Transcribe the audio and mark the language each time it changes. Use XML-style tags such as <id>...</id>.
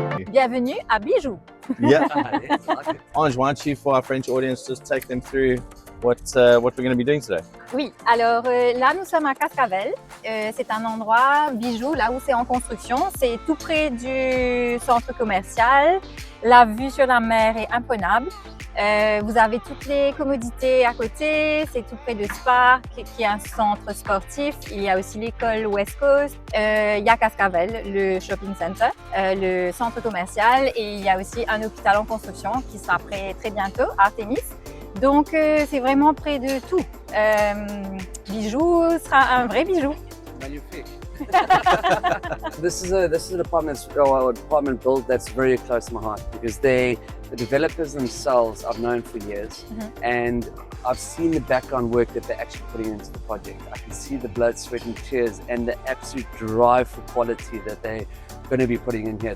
<fr>Bienvenue à Bijou.</fr> <en>Yeah. Ange, why don't you, for our French audience, just take them through what we're going to be doing today?</en> <fr>Oui, alors là nous sommes à Cascavelle. C'est un endroit Bijou, là où c'est en construction. C'est tout près du centre commercial. La vue sur la mer est imprenable. Vous avez toutes les commodités à côté. C'est tout près de Spa, qui est un centre sportif. Il y a aussi l'école West Coast. Il y a Cascavelle, le shopping center, le centre commercial. Et il y a aussi un hôpital en construction qui sera prêt très bientôt, Artemis. Donc c'est vraiment près de tout. Bijou sera un vrai bijou. Magnifique.</fr> <en>This is an apartment build that's very close to my heart because the developers themselves I've known for years, and I've seen the background work that they're actually putting into the project. I can see the blood, sweat and tears and the absolute drive for quality that they're going to be putting in here.</en>